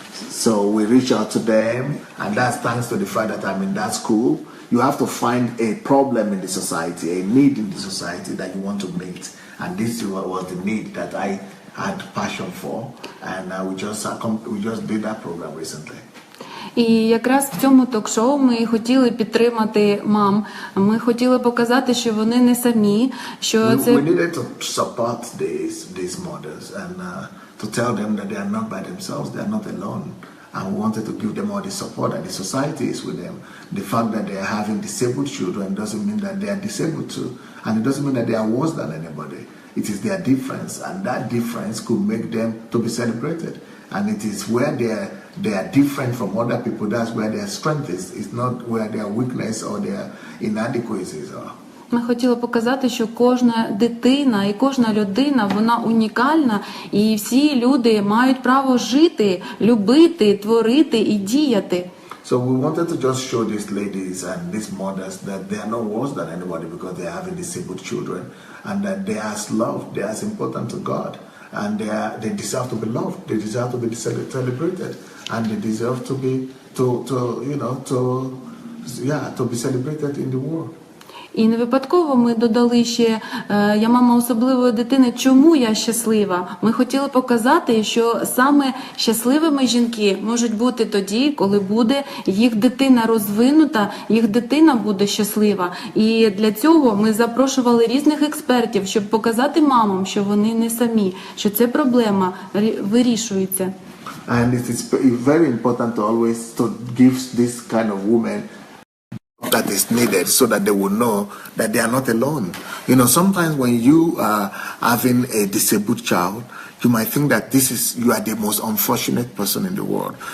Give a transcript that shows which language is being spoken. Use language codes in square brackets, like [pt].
[en] So we reach out to them, and that's thanks to the fact that I'm in that school. You have to find a problem in the society, a need in the society that you want to meet. And this was the need that I had passion for, and we just did that program recently. [uk] І якраз в цьому ток-шоу ми хотіли підтримати мам. Ми хотіли показати, що вони не самі, що це... [en] We needed to support these mothers and to tell them that they are not by themselves, they are not alone. And we wanted to give them all the support, and the society is with them. The fact that they are having disabled children doesn't mean that they are disabled too. And it doesn't mean that they are worse than anybody. It is their difference, and that difference could make them to be celebrated. And it is where they are different from other people. That's where their strength is. It's not where their weakness or their inadequacies are. [uk] Ми хотіли показати, що кожна дитина і кожна людина, вона унікальна, і всі люди мають право жити, любити, творити і діяти. [en] So we wanted to just show these ladies and these mothers that they are not worse than anybody because they are having disabled children, and that they are as loved, they are as important to God, and they deserve to be loved, they deserve to be celebrated, and they deserve to be to be celebrated in the world. [uk] І не випадково ми додали ще «Я мама особливої дитини, чому я щаслива?». Ми хотіли показати, що саме щасливими жінки можуть бути тоді, коли буде їх дитина розвинута, їх дитина буде щаслива. І для цього ми запрошували різних експертів, щоб показати мамам, що вони не самі, що ця проблема вирішується. [en] And it is very important to always to give this kind of women that is needed so that they will know that they are not alone. You know, sometimes when you are having a disabled child, you might think that you are the most unfortunate person in the world.